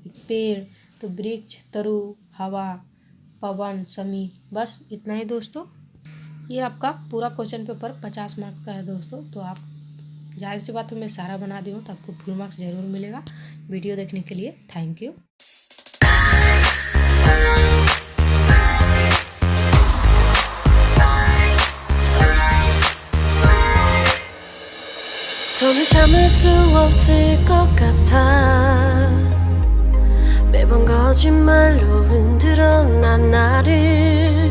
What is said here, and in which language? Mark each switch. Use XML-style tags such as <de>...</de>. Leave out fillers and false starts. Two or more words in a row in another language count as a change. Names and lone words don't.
<hi>फिर पेड़ तो वृक्ष, तरु, हवा, पवन, समी, बस इतना ही दोस्तों। ये आपका पूरा</hi> <en>question paper</en> <hi>50 मार्क्स का है दोस्तों। तो आप जाहिर सी बात है मैं सारा बना दी हूँ तो आपको</hi> <en>full marks</en> <hi>ज़रूर मिलेगा। वीडियो देखने के लिए</hi> <en>thank you.</en> <ko>더는 참을 수 없을 것 같아. 매번 거짓말로 흔들어 난 나를</ko>